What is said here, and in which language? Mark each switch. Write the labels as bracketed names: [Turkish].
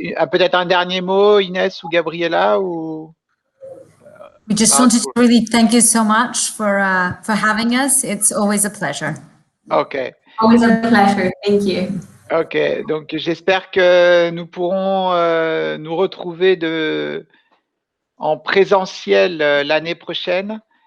[French] Peut-être un dernier mot, Inès ou Gabriela, ou [English] we just wanted to really thank you so much for having us. It's always a pleasure. Okay. Always a pleasure. Thank you. [French] Ok, donc j'espère que nous pourrons nous retrouver en présentiel l'année prochaine.